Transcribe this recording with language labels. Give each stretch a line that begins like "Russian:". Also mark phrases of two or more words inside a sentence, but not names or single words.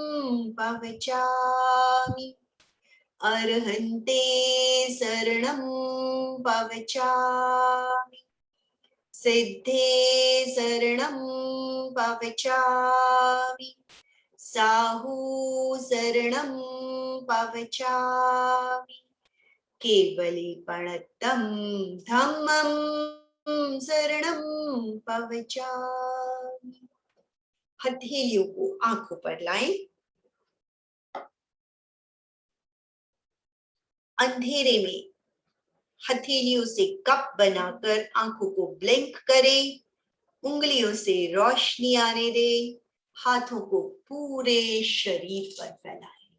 Prakrit languages: पवचामि, अर्हन्ते शरणं पवचामि, सिद्धे शरणं पवचामि, साहू शरणं पवचामि, केवलीपणतं धम्मं शरणं पवचामि।
Hindi: हथेलियों को आंखों पर लाएं। अंधेरे में हथेलियों से कप बनाकर आंखों को ब्लिंक करें। उंगलियों से रोशनी आने दें। हाथों को पूरे शरीर पर फैलाएं।